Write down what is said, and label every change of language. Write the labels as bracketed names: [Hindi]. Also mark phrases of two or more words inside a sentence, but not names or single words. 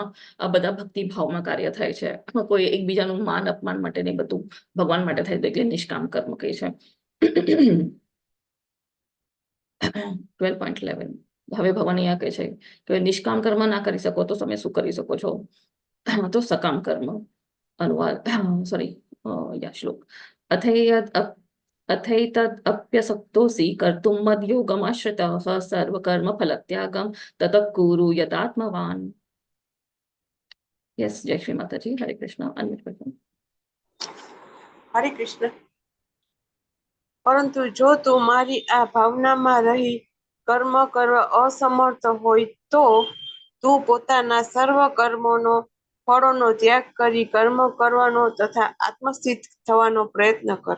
[Gujarati] આ બધા ભક્તિ ભાવમાં કાર્ય થાય છે. કોઈ એકબીજાનું માન અપમાન માટે નહીં, બધું ભગવાન માટે થાય. એટલે નિષ્કામ કર્મ કહે છે. 12.11 હવે ભગવાન અહીંયા કહે છે કે નિષ્કામ કર્મ ના કરી શકો તો તમે શું કરી શકો છો? તો સકામ કર્મ [Hindi] अनुवाद सॉरी या श्लोक [Sanskrit] अथैतद् अप्यसक्तोऽसि कर्तुं मद्योगमाश्रितः सर्वकर्म फलत्यागं ततः कुरु यतात्मवान्. [Hindi] यस, जय श्री माताजी. हरे कृष्ण. [English] unmute person. [Gujarati] હરે કૃષ્ણ. પરંતુ જો તું મારી આ ભાવનામાં રહી કર્મ કરવા અસમર્થ હોય તો તું પોતાના સર્વ કર્મોનો ફળોનો ત્યાગ કરી કર્મ કરવાનો તથા આત્મસ્થિત થવાનો પ્રયત્ન કર.